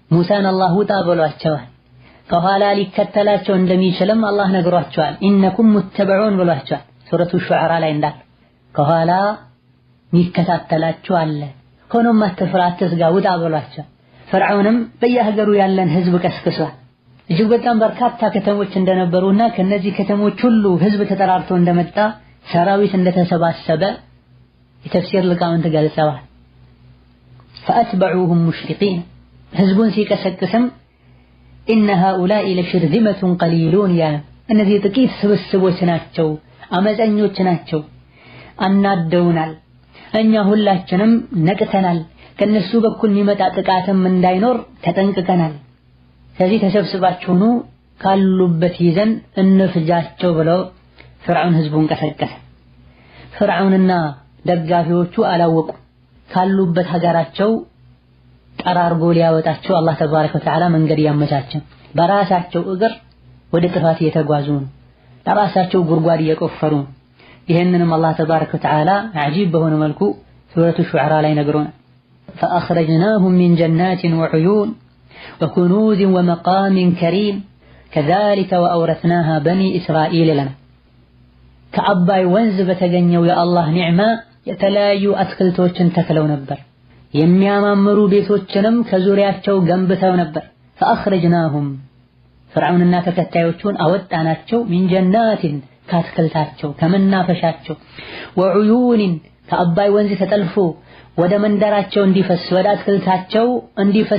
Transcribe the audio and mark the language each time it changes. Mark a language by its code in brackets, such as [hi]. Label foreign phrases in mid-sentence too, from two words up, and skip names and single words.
[am] ሙሳን አላህ ውጣ ብሏቸዋል። ከኋላ ሊከተላቸው እንደሚችልም አላህ ነግሯቸዋል። [ar] إنكم متبعون [am] ብሏቸዋል። ሱረቱ ሹዓራ ላይ እንዳለ ከኋላ ሚከታተላችሁ አለ። ሆኖም አትፍራ አትስጋ ውጣ ብሏቸዋል። ፈርዖንም በየሀገሩ ያለን ህዝብ ቀስቅሷል። እጅግ በጣም በርካታ ከተሞች እንደነበሩና ከነዚህ ከተሞች ሁሉ ህዝብ ተጠራርቶ እንደመጣ ሰራዊት እንደተሰባሰበ የተፍሲር ሊቃውንት ገልጸዋል። [ar] فأتبعوهم مشرقين [am] ህዝቡን ሲቀሰቅስም [ar] إن هؤلاء لشرذمة قليلون [am] ያ እነዚህ ጥቂት ስብስቦች ናቸው፣ አመፀኞች ናቸው፣ አናደውናል፣ እኛ ሁላችንም ነቅተናል፣ ከነሱ በኩል የሚመጣ ጥቃትም እንዳይኖር ተጠንቅቀናል። ስለዚህ ተሰብስባችሁኑ ካሉበት ይዘን እንፍጃቸው ብለው ፍርዓውን ህዝቡን ቀሰቀሰ። ፍርዓውንና ደጋፊዎቹ አላወቁ። ካሉበት ሀገራቸው ጠራርጎ ሊያወጣቸው አላህ [ar] تبارك وتعالى [am] መንገድ ያመቻቸ። በራሳቸው እግር ወደ ጥፋት እየተጓዙ ነው። ለራሳቸው ጉድጓድ እየቆፈሩ ነው። ይሄንንም አላህ [ar] تبارك وتعالى [am] አጂብ በሆነ መልኩ ሱረቱ ሹዓራ ላይ ነግሮናል። [ar] فأخرجناهم من جنات وعيون وكنوز ومقام كريم كذلك وأورثناها بني إسرائيل لنا [am] ከአባይ ወንዝ በተገኘው የአላህ ኒዕማ የተለያዩ አትክልቶችን ተክለው ነበር። የሚያማምሩ ቤቶችንም ከዙሪያቸው ገንብተው ነበር። فأخرجناهم ፍርዓውንና ተከታዮቹን አወጣናቸው [ar] من جنات [am] ከአትክልታቸው ከመናፈሻቸው ወዑዩኒን ከአባይ ወንዝ ተጠልፎ ወደ መንደራቸው እንዲፈስ ወደ አትክልታቸው እንዲፈስ